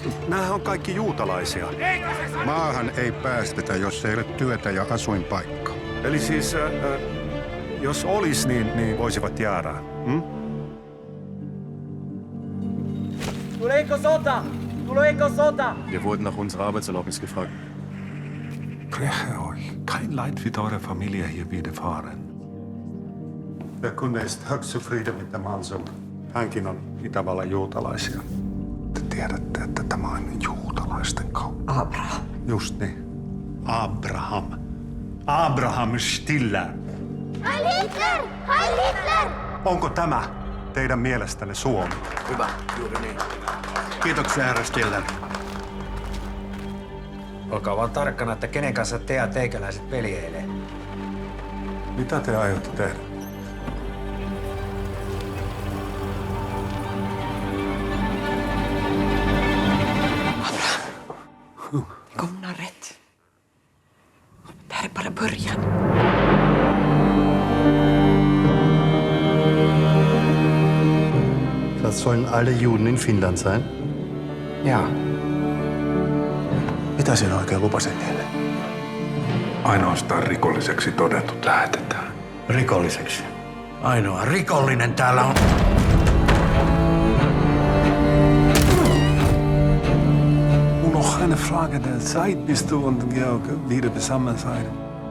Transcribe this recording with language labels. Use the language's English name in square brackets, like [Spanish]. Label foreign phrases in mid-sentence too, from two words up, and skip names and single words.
[Finnish] Nämähän on kaikki juutalaisia. Maahan ei päästetä, jos ei ole työtä ja asuinpaikka. Eli siis, jos olis, niin voisivat jäädä. Hm? Tuleeko sota? Tuleeko sota? [German] Wir wurden nach unserer Arbeitserlaubnis gefragt. Räche euch. Kein Leid wird eurer Familie hier widerfahren. Der Kunde ist högst zufrieden mit dem Hansum. [Finnish] Hänkin on Itävallan juutalaisia. Te tiedätte, että tämä on juutalaisten kauppa. Abraham. Just niin. Abraham. Abraham Stiller. [German] Heil Hitler! Heil Hitler! [Finnish] Onko tämä teidän mielestänne Suomi? Hyvä, juuri niin. Kiitoksia, herra Stiller. Olkaa vaan tarkkana, että kenen kanssa te ja teikäläiset peljeilee. Mitä te aiotte tehdä? [Swedish] Kom nu rätt. Det här är bara början. [German] Das sollen alle Juden in Finnland sein? [Finnish] Jaa. Mitä sinä oikein lupasit niille? Ainoastaan rikolliseksi todetut lähetetään. Rikolliseksi. Ainoa rikollinen täällä on... [German] Nur noch eine Frage der Zeit, bis du und Georg wieder beisammen seid.